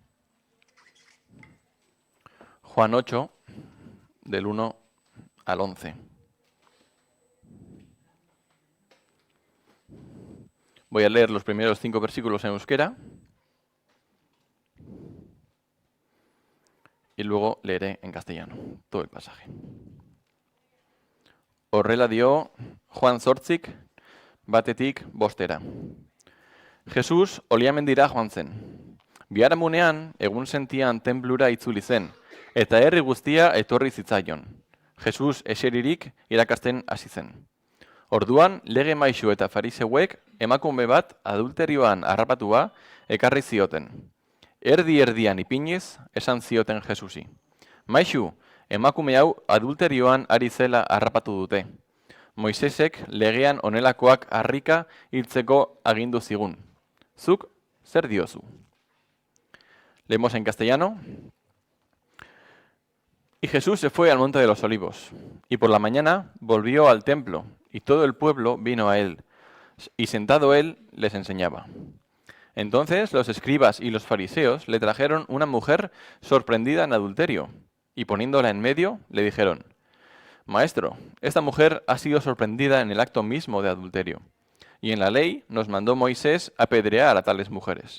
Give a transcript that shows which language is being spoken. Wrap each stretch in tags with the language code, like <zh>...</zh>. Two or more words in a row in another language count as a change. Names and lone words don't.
<es>Juan 8, del 1 al 11. Voy a leer los primeros 5 versículos en euskera y luego leeré en castellano todo el pasaje.</es> <eu>Horrela dio Juan Zortzik batetik bostera. Jesus oliamendira joan zen. Biharamunean egun sentian tenplura itzuli zen, eta herri guztia etorri zitzaion. Jesus eseririk irakasten hasi zen. Orduan, lege maisu eta fariseuek emakume bat adulterioan harrapatua ekarri zioten. Erdi-erdian ipiniz, esan zioten Jesusi. Maisu, emakume hau adulterioan ari zela harrapatu dute. Moisesek legean honelakoak harrika hiltzeko agindu zigun. Zuk, zer diozu?</eu> <es>Leemos en castellano. Y Jesús se fue al monte de los olivos, y por la mañana volvió al templo, y todo el pueblo vino a él, y sentado él les enseñaba. Entonces los escribas y los fariseos le trajeron una mujer sorprendida en adulterio, y poniéndola en medio, le dijeron: Maestro, esta mujer ha sido sorprendida en el acto mismo de adulterio, y en la ley nos mandó Moisés apedrear a tales mujeres.</es>